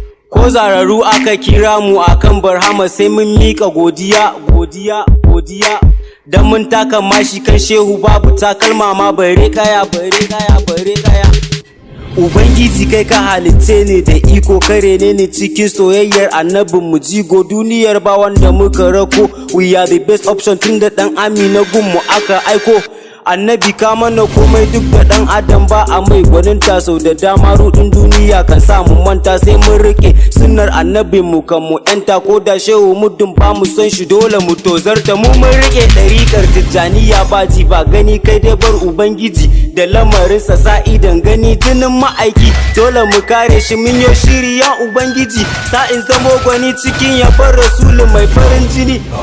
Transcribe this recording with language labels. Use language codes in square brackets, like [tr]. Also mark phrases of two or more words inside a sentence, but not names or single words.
[ha] Ko zararu aka kira mu a kan Barhama sai mun miƙa godiya, godiya, godiya. Dan mun taka mashi kan shehu babu takalma ma bare kaya, bare kaya, bare kaya. Ubangiji kai ka halitce ni da iko ka rene ni cikin soyayyar annabin mu jigo duniyar ba wanda muka rako. [en] We are the best option [ha] tun da ɗan Amina gun mu aka aiko. Annabi ka mana komai duk da ɗan adam ba a mai gwaninta sau da dama ruɗin duniya kan sa mu manta sai mun riƙe sunnar annabin mu kan mu ƴanta ko da shehu muddin ba mu son shi dole mu tozarta mu mun riƙe ɗariƙar tijjaniya ba ji ba gani kai dai bar ubangiji da lamarinsa sa idan gani jinin ma'aiki dole mu kare shi mun yo shiri ya ubangiji sa in zamo gwani cikin yabar rasulun mai farin jini